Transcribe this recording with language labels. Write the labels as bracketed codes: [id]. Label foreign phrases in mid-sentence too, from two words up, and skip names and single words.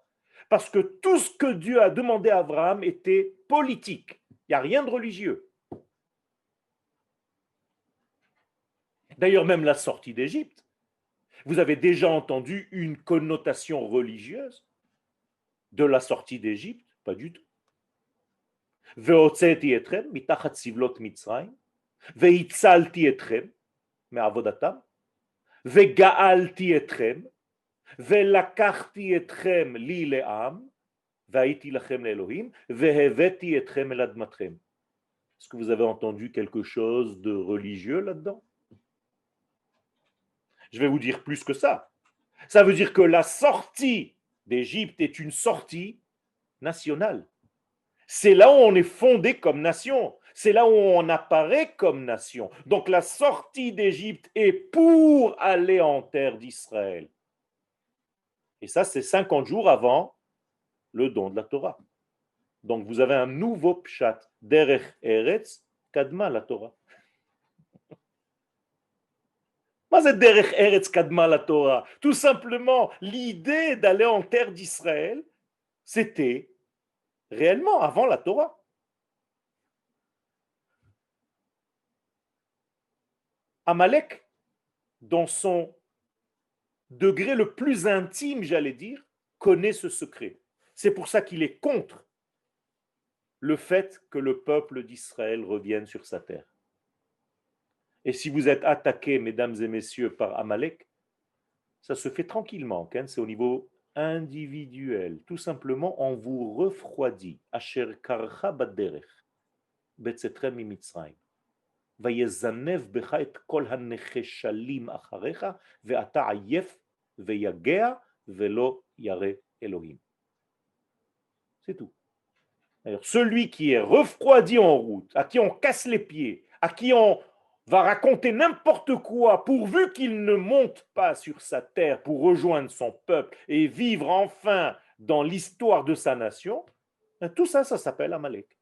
[fr] Parce que tout ce que Dieu a demandé à Abraham était politique. Il n'y a rien de religieux. D'ailleurs, même la sortie d'Égypte, vous avez déjà entendu une connotation religieuse de la sortie d'Égypte? Pas du tout. [he] והוצאתי אתכם מתחת סבלות מצרים, והצלתי אתכם מעבודתם, וגאלתי אתכם, ולקחתי אתכם לי לעם, והייתי לכם לאלוהים, והבאתי אתכם אל אדמתכם. [fr] Est-ce que vous avez entendu quelque chose de religieux là-dedans? Je vais vous dire plus que ça. Ça veut dire que la sortie d'Égypte est une sortie national. C'est là où on est fondé comme nation. C'est là où on apparaît comme nation. Donc la sortie d'Égypte est pour aller en terre d'Israël. Et ça, c'est 50 jours avant le don de la Torah. Donc vous avez un nouveau pshat, [he] דרך ארץ קדמה לתורה. [fr] C'est [he] דרך ארץ קדמה לתורה. [fr] Tout simplement, l'idée d'aller en terre d'Israël, c'était réellement avant la Torah. Amalek, dans son degré le plus intime, j'allais dire, connaît ce secret. C'est pour ça qu'il est contre le fait que le peuple d'Israël revienne sur sa terre. Et si vous êtes attaqués, mesdames et messieurs, par Amalek, ça se fait tranquillement, c'est au niveau individuel. Tout simplement, on vous refroidit. [he] אשר קרך בדרך בצאתכם ממצרים. ויזנב בך את כל הנחשלים אחריך, ואתה עייף ויגע ולא ירא אלוהים. [fr] C'est tout. Alors, celui qui est refroidi en route, à qui on casse les pieds, à qui on va raconter n'importe quoi pourvu qu'il ne monte pas sur sa terre pour rejoindre son peuple et vivre enfin dans l'histoire de sa nation, tout ça, ça s'appelle Amalek.